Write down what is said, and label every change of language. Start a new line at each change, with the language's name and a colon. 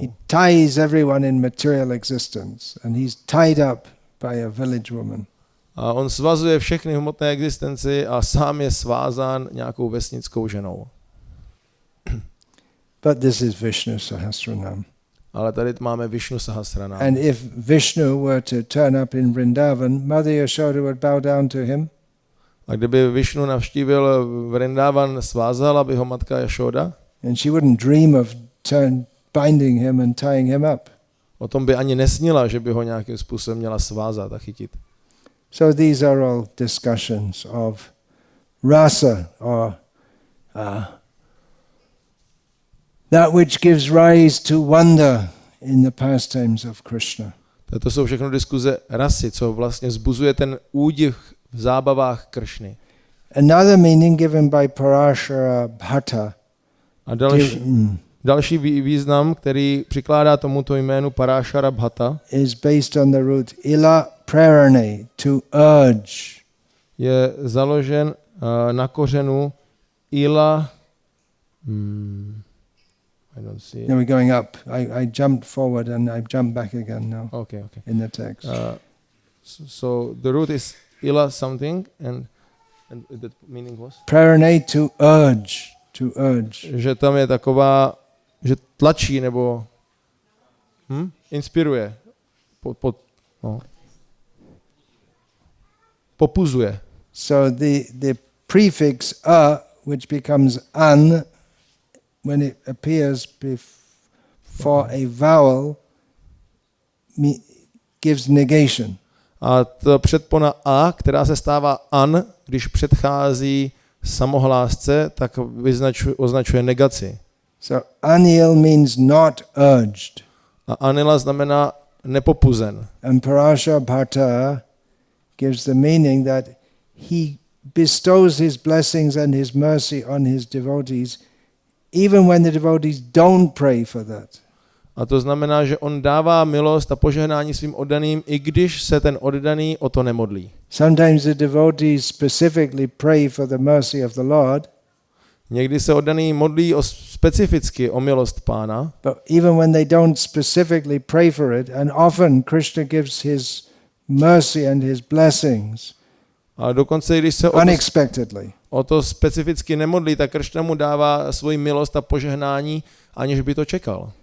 English: He ties everyone in material existence and he's tied up by a village woman.
Czech: A on svazuje všechny hmotné existenci a sám je svázán nějakou vesnickou ženou.
English: But this is Vishnu Sahasranama.
Czech: Ale tady máme Vishnu Sahasranama.
English: And if Vishnu were to turn up in Vrindavan, Mother Yashoda would bow down to him.
Czech: A kdyby Vishnu navštívil Vrindavan, svázala by ho matka Jašoda.
English: And she wouldn't dream of binding him and tying him up.
Czech: O tom by ani nesnila, že by ho nějakým způsobem měla svázat a chytit.
English: So these are all discussions of rasa, or that which gives rise to wonder in the pastimes of Krishna.
Czech: To jsou všechno diskuze rasy, co vlastně vzbuzuje ten údiv v zábavách Kršny.
English: Another meaning given by Parashara Bhatta.
Czech: A další význam, který přikládá tomuto jménu Parashara Bhatta, is based on the root ila prarane, to urge. Je založen na kořenu ila.
English: I don't see it. Now we're going up. I jumped forward and I jumped back again now. Okay. In the text. So the root is ila something and the meaning was? Prarane, to urge. To urge.
Czech: Že tam je taková, že tlačí nebo inspiruje. Popuzuje.
English: So the prefix a which becomes an when it appears before a vowel, gives negation.
Czech: A to předpona a, která se stává an, když předchází samohlásce, tak označuje negaci.
English: So anil means not urged.
Czech: A Anilah znamená nepopuzen.
English: And Parashabhata gives the meaning that he bestows his blessings and his mercy on his devotees, even when the devotees don't pray for that.
Czech: A to znamená, že on dává milost a požehnání svým oddaným, i když se ten oddaný o to nemodlí.
English: Sometimes the devotees specifically pray for the mercy of the Lord.
Czech: Někdy se oddaný modlí specificky o milost Pána.
English: But even when they don't specifically pray for it, and often Krishna gives his mercy and his blessings
Czech: A dokonce, když se
English: unexpectedly.
Czech: o to specificky nemodlí, tak Krishna mu dává svoji milost a požehnání, aniž by to čekal.